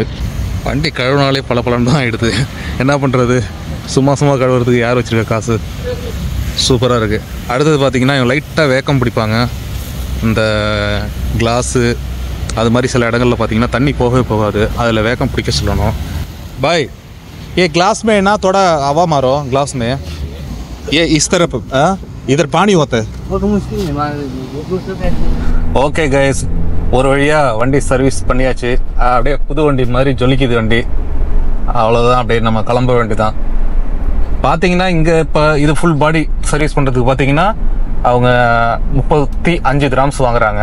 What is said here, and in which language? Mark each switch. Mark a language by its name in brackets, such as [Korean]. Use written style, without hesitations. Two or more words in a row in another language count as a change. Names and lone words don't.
[Tamil] வண்டி கழுவுனாலே பல பலன் தான் ஆகிடுது. என்ன பண்ணுறது, சும்மா கழுவுறதுக்கு யார் வச்சுருக்க காசு. சூப்பராக இருக்குது. அடுத்தது பார்த்திங்கன்னா இவங்க லைட்டாக வேக்கம் பிடிப்பாங்க. இந்த கிளாஸு அது மாதிரி சில இடங்களில் பார்த்திங்கன்னா தண்ணி போகவே போகாது. அதில் வேக்கம் பிடிக்க சொல்லணும். [Hindi] भाई ये ग्लास में ना थोड़ा हवा मारो ग्लास में, ये इस तरफ इधर पानी होता है. [Tamil] ஓகே கைஸ், ஒரு வழியாக வண்டி சர்வீஸ் பண்ணியாச்சு. அப்படியே புது வண்டி மாதிரி ஜொலிக்குது வண்டி. அவ்வளோதான், அப்படியே நம்ம கிளம்ப வேண்டி தான். பார்த்தீங்கன்னா இங்கே இப்போ இது ஃபுல் பாடி சர்வீஸ் பண்ணுறதுக்கு பார்த்தீங்கன்னா அவங்க 35 கிராம்ஸ் வாங்குறாங்க.